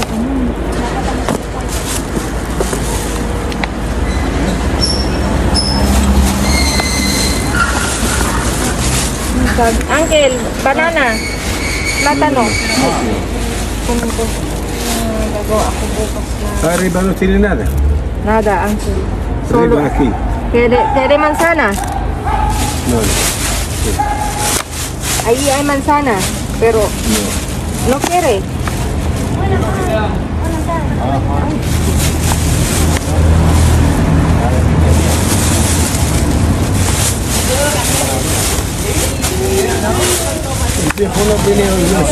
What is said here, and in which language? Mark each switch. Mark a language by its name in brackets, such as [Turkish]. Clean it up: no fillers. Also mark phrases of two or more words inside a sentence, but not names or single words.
[English] Uncle, banana. [Filipino] Plátano. Kunin ko. Gagawa ako bukas na. [Spanish] Arriba no tiene nada. Nada, Uncle. Solo. Arriba aquí. ¿Quiere manzana? No. Ahí hay manzana, pero no quiere. Dejo los videos, no sé.